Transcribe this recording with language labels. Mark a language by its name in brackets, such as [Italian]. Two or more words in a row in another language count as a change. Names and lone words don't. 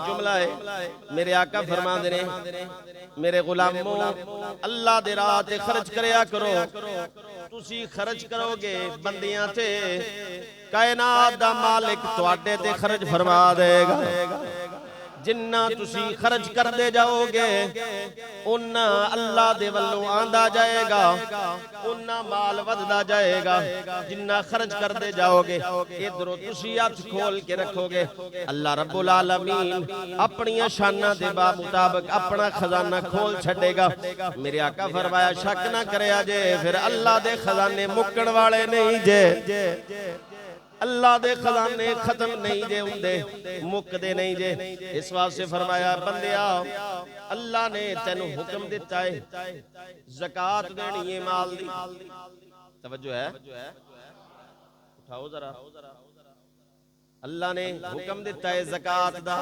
[Punjabi] جملہ ہے میرے آقا فرماندے نے میرے غلاماں اللہ دے راہ تے خرچ کریا کرو تسی خرچ کرو گے بندیاں تے کائنات دا مالک تہاڈے تے خرچ فرما دے گا جنا تسی خرچ کرتے جاؤ گے اونا اللہ دے ولوں آندا جائے گا اونا مال ودھدا جائے گا جنا خرچ کرتے جاؤ گے ایدھروں تسی ہتھ کھول کے رکھو گے اللہ رب العالمین اپنی شان دے مطابق اپنا خزانہ کھول چھڈے گا میرے آقا فرمایا شک نہ کریا جے فیر اللہ دے خزانے مکن والے نہیں جے اللہ دے خزانے ختم نہیں جے ہندے مکدے نہیں جے اس واسطے فرمایا بندیا اللہ نے تینوں حکم دتا ہے زکوٰۃ دینی ہے مال دی توجہ ہے اٹھاؤ ذرا اللہ نے حکم دتا ہے زکوٰۃ